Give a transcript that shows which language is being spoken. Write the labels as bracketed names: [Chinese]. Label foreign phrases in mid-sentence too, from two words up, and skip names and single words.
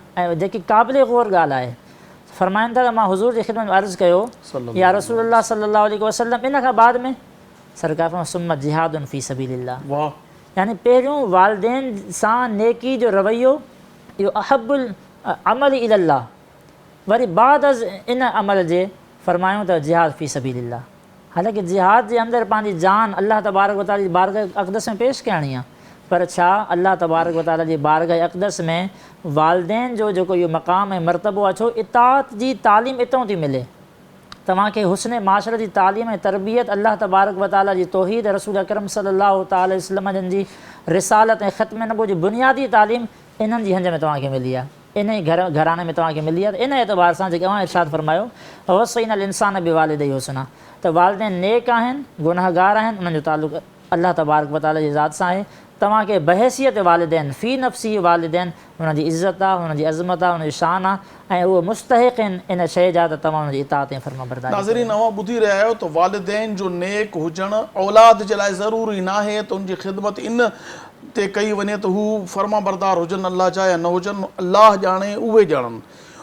[Sindhi] ऐं जेकी क़ाबिल ग़ौर ॻाल्हि आहे, फरमाइनि था त मां हुज़ूर जी ख़िदमत में अर्ज़ु कयो [Arabic] يا رسول الله صلى الله عليه وسلم, [Sindhi] इन खां बाद में सरकार फरमायो [Arabic] ثم جهاد في سبيل الله, [Sindhi] यानी पहिरियों वालिदैन सां नेकी जो रवैयो, इहो [Arabic] أحب العمل إلى الله, [Sindhi] वरी बाद इन अमल जे फरमायूं त [Arabic] جهاد في سبيل الله. [Sindhi] हालांकि जिहाद जे अंदरि पंहिंजी जान [Arabic] الله تبارك وتعالى [Sindhi] जी बारगाह अक़दस में पेश करणी आहे, पर छा [Arabic] الله تبارك وتعالى [Sindhi] जी बारगाह अक़दस में वालिदैन जो जेको इहो मक़ाम ऐं मरतबो आहे, छो इताअत जी तालीम इतां थी मिले। तव्हांखे हुस्न माशरे जी तालीम ऐं तरबियत [Arabic] الله تبارك وتعالى [Sindhi] जी तौहीद, रसूल अकरम [Arabic] صلى الله تعالى عليه وسلم [Sindhi] जन जी रिसालत ऐं ख़त्म नबूवत जी बुनियादी तालीम इन्हनि जी हंज में तव्हांखे मिली आहे, इन ई घराने में तव्हांखे मिली आहे। त इन एतबार सां जेके इरशाद फरमायो [Arabic] ووصينا الإنسان بوالديه حسنا, [Sindhi] त वालिदैन नेक आहिनि, गुनहगार आहिनि, उन्हनि जो तालुक़ [Arabic] الله تبارك وتعالى [Sindhi] जी ज़ात सां आहे। तव्हांखे बहसियत वालिदैन [Arabic] في نفسي [Sindhi] वालिदैन, हुनजी इज़त आहे, हुनजी अज़मत आहे, हुनजी शान आहे, ऐं उहे मुस्तहिक़ आहिनि इन शइ जा त तव्हां हुनजी इताअत ऐं फ़र्माबरदारी। नाज़रीन, अवां ॿुधी रहिया आहियो त वालिदैन जो नेक हुजणु औलाद जे लाइ ज़रूरी न आहे त उनजी ख़िदमत इन ते कई वञे त हू फ़र्माबरदार हुजनि अल्लाह जा या न हुजनि, अल्लाह ॼाणे, उहे ॼाणनि।